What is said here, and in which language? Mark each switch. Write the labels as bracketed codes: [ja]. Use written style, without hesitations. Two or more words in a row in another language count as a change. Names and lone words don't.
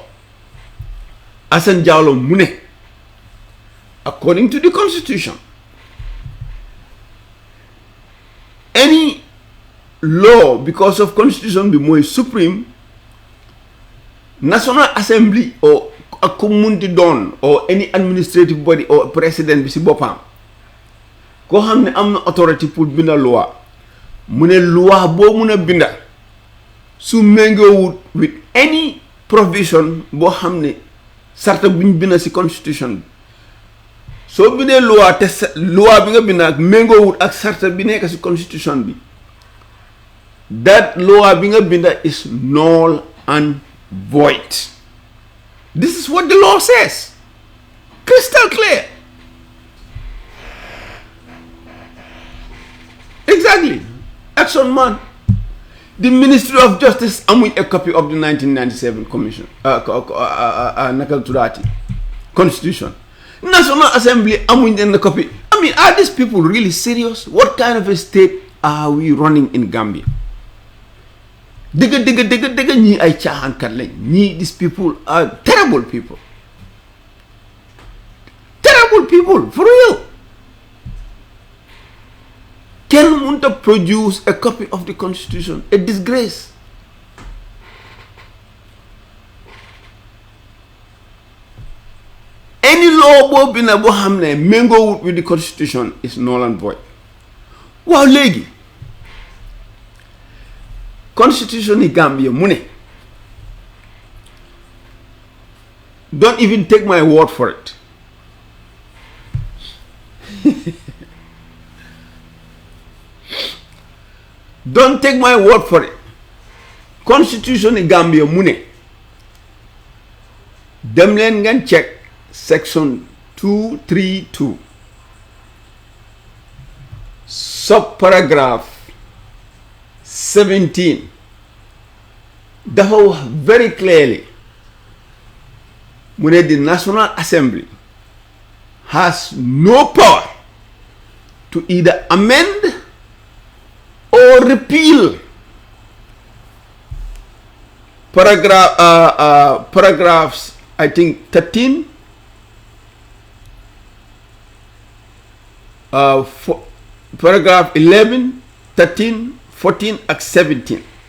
[en] Assane Diallo [wo] mu ne [en] according to the constitution any law, because of constitution [wo] bi mooy [en] supreme, National Assembly or a community [wo] doon [en] or any administrative body or president [wo] bi si boppam koo xam ne am na authority pour binda loi, mu ne loi boo mun a binda su méngoowut [en] with any provision [wo] boo xam ne sarta buñ binda si constitution bi, soo bindee loi te loi bi nga binda ak méngoowut ak sarta bi nekk si constitution bi, that loi bi nga binda [en] is null and void. This is what the law says, crystal clear. Exactly. Action man. The Ministry of Justice amuñ a copy of the 1997 commission [wo] nakal tuddaati [en] constitution. National Assembly amuñ a copy. I mean, are these people really serious? What kind of a state are we running in Gambia? [wo] Dëgg ñii ay caaxaankat lañ ñii. [en] These people are terrible people for real. [wo] Kenn mënut a [en] produce a copy of the constitution, a disgrace. Any law [wo] boo bi na boo xam ne méngoowut [en] with the constitution is null and void. [wo] Waaw léegi constitution yi Gambia mu ne, [en] don't even take my word for it. Don't take my word for it. [wo] Constitution yi Gambia mu ne, dem leen ngeen check section 232 [en] subparagraph 17 [wo] dafa wax [en] very clearly [wo] mu ne [en] the National Assembly has no power to either amend or repeal paragraphs I think 13 paragraph 11 13 14 ak 17.